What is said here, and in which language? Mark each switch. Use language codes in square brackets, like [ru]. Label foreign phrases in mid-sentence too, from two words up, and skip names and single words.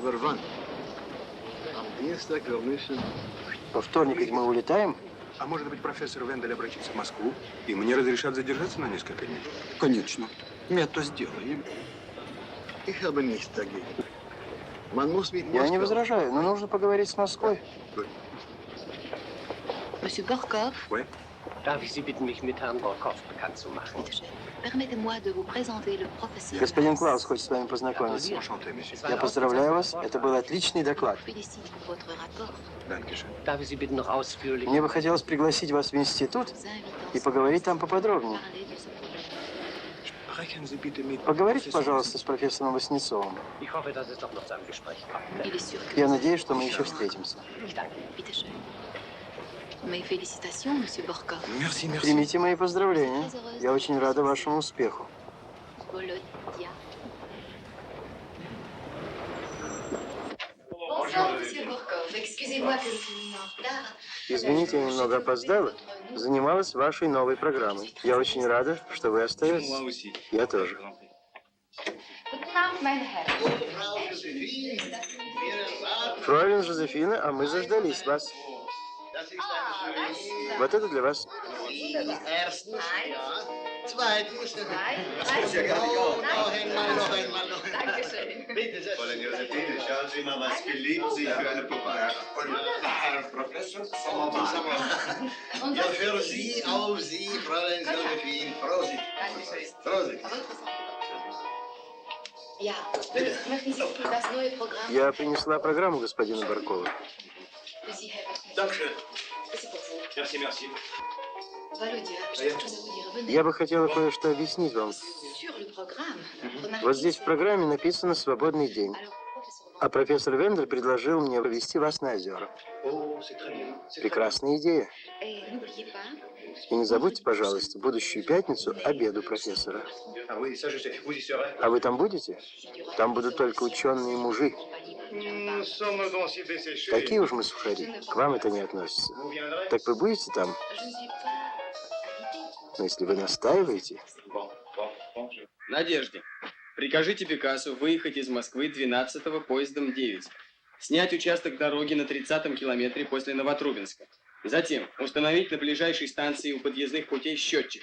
[ru] Во вторник ведь мы улетаем. А может быть, профессор Вендель обратится в Москву, и мне разрешат задержаться на несколько дней? Конечно. Мы это сделаем. Я не возражаю, но нужно поговорить с Москвой. [fr] Monsieur Borkov, Oui. [de] Darf ich Sie bitten, mich mit Herrn Borkov bekannt zu machen? [fr] permettez-moi de vous présenter le professeur. [ru] Господин Клаус хочет с вами познакомиться. Я поздравляю вас. Это был отличный доклад. [fr] Félicite pour votre rapport. [de] Darf ich Sie bitten, noch ausführlich... [ru] Мне бы хотелось пригласить вас в институт и поговорить там поподробнее. Поговорите, пожалуйста, с профессором Васнецовым. [de] Ich hoffe, dass es doch noch zu einem Gespräch kommt. [fr] Il est sûr que [ru] Я надеюсь, что мы еще встретимся. [de] Ich danke. Bitte schön. [fr] Mes félicitations, monsieur Borkov. Merci, merci. [ru] Примите мои поздравления. Я очень рада вашему успеху. Volodya. [fr] Bonsoir, monsieur Borkov. Excusez-moi que je suis en retard. [ru] Извините, я немного опоздала. Занималась вашей новой программой. Я очень рада, что вы остаетесь. Я тоже. [de] Guten Abend, meine Herren. [ru] Фройлен Жозефина, а мы заждались вас. Вот это для вас. [de] Erstens, ja. Zweitens, Fräulein Josephine, schauen Sie mal, was beliebt Sie für eine Puppe. Herr Professor, ja, für Sie, auf Sie, Fräulein Josephine. Prosit. Prosit. Ja, möchten Sie das neue Programm? [ru] Я принесла программу господину Баркову. [de] Sie haben. Dankeschön. [fr] C'est pour vous. Merci, merci. Volodya, j'ai quelque chose à vous dire. Venez. [ru] Я бы хотела кое-что объяснить вам. [fr] Sur le programme. [ru] Вот здесь в программе написано «Свободный день». А профессор Вендель предложил мне повезти вас на озера. Прекрасная идея. [fr] Et n'oubliez pas, [ru] И не забудьте, пожалуйста, в будущую пятницу обед у профессора. [fr] Ah oui, ça je sais. Vous y serez. [ru] А вы там будете? Там будут только ученые мужи. [fr] Nous sommes donc si desséchés. [ru] Такие уж мы сухари. К вам это не относится. [fr] Vous viendrez? [ru] Так вы будете там? [fr] je ne suis pas. [ru] Но если вы настаиваете... Надежде, прикажите Пикассу выехать из Москвы 12-го поездом 9. Снять участок дороги на 30-м километре после Новотрубинска. Затем установить на ближайшей станции у подъездных путей счетчик.